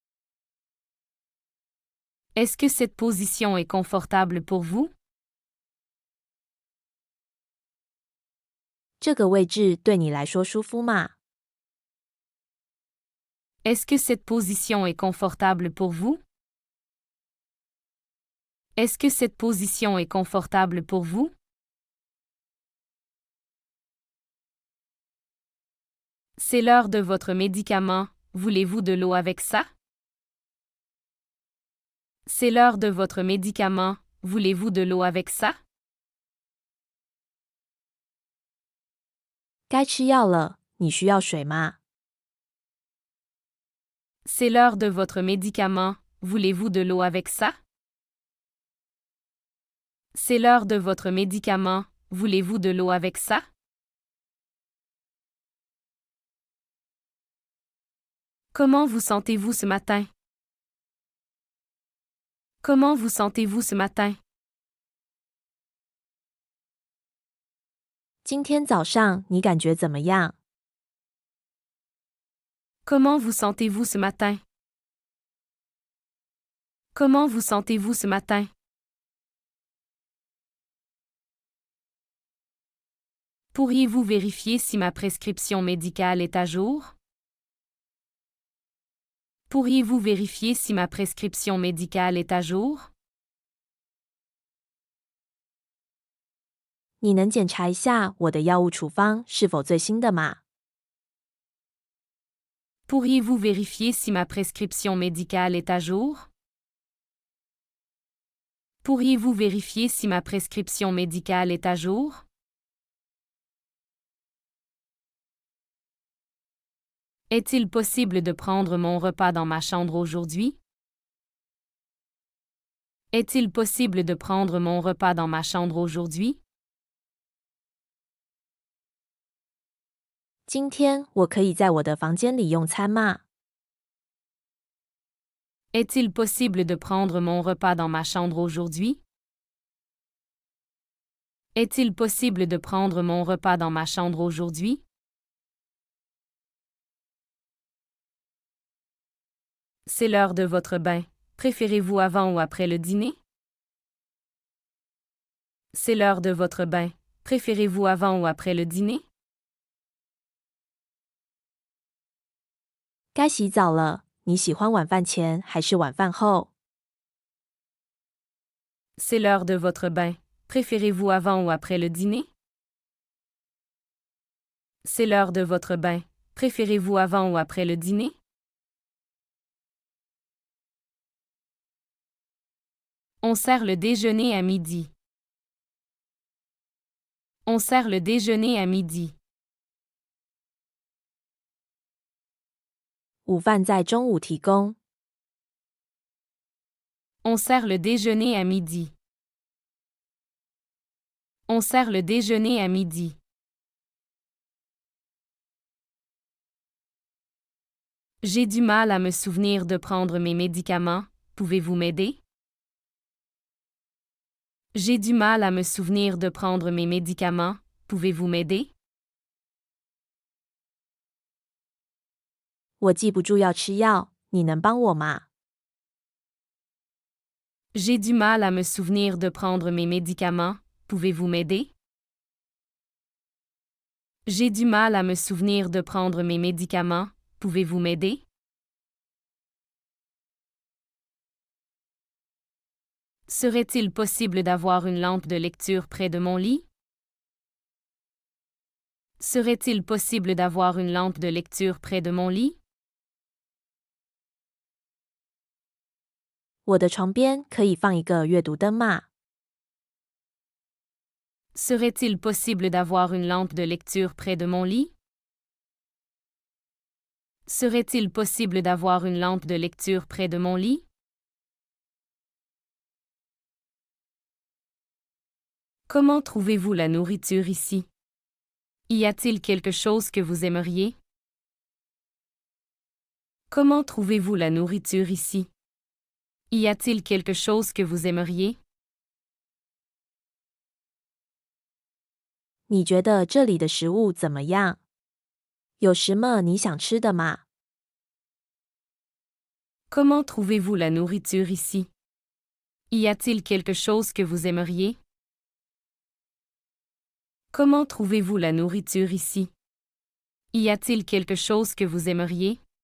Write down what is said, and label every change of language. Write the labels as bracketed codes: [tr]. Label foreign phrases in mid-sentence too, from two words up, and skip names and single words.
[fr] Est-ce que cette position est confortable pour vous? [zh] 这个位置对你来说舒服吗？ [fr] Est-ce que cette position est confortable pour vous? Est-ce que cette position est confortable pour vous? C'est l'heure de votre médicament, voulez-vous de l'eau avec ça? C'est l'heure de votre médicament, voulez-vous de l'eau avec ça? [zh] 该吃药了，你需要水吗？ [fr] C'est l'heure de votre médicament, voulez-vous de l'eau avec ça? C'est l'heure de votre médicament, voulez-vous de l'eau avec ça? Comment vous sentez-vous ce matin? Comment vous sentez-vous ce matin? [zh] 今天早上你感觉怎么样？ [fr] Comment vous sentez-vous ce matin? Comment vous sentez-vous ce matin? Pourriez-vous vérifier si ma prescription médicale est à jour? Pourriez-vous vérifier si ma prescription médicale est à jour? [zh] 你能检查一下我的药物处方是否最新的吗？ [fr] Pourriez-vous vérifier si ma prescription médicale est à jour? Pourriez-vous vérifier si ma prescription médicale est à jour? Est-il possible de prendre mon repas dans ma chambre aujourd'hui? Est-il possible de prendre mon repas dans ma chambre aujourd'hui? [zh] 今天我可以在我的房间里用餐吗？ [fr] Est-il possible de prendre mon repas dans ma chambre aujourd'hui? Est-il possible de prendre mon repas dans ma chambre aujourd'hui? C'est l'heure de votre bain. Préférez-vous avant ou après le dîner? C'est l'heure de votre bain. Préférez-vous avant ou après le dîner? [zh] 该洗澡了，你喜欢晚饭前还是晚饭后？ [fr] C'est l'heure de votre bain. Préférez-vous avant ou après le dîner? C'est l'heure de votre bain. Préférez-vous avant ou après le dîner? On sert le déjeuner à midi. On sert le déjeuner à midi. [zh] 午饭在中午提供。 [fr] On sert le déjeuner à midi. On sert le déjeuner à midi. J'ai du mal à me souvenir de prendre mes médicaments. Pouvez-vous m'aider? J'ai du mal à me souvenir de prendre mes médicaments. Pouvez-vous m'aider? [zh] 我记不住要吃药，你能帮我吗？ [fr] J'ai du mal à me souvenir de prendre mes médicaments. Pouvez-vous m'aider? J'ai du mal à me souvenir de prendre mes médicaments. Pouvez-vous m'aider? Serait-il possible d'avoir une lampe de lecture près de mon lit? Serait-il possible d'avoir une lampe de lecture près de mon lit? [zh] 我的床边可以放一个阅读灯吗？ [fr] Serait-il possible d'avoir une lampe de lecture près de mon lit? Serait-il possible d'avoir une lampe de lecture près de mon lit? Comment trouvez-vous la nourriture ici? Y a-t-il quelque chose que vous aimeriez? Comment trouvez-vous la nourriture ici? Y a-t-il quelque chose que vous aimeriez? [zh] 你觉得这里的食物怎么样？有什么你想吃的吗？ [fr] Comment trouvez-vous la nourriture ici? Y a-t-il quelque chose que vous aimeriez? Comment trouvez-vous la nourriture ici? Y a-t-il quelque chose que vous aimeriez?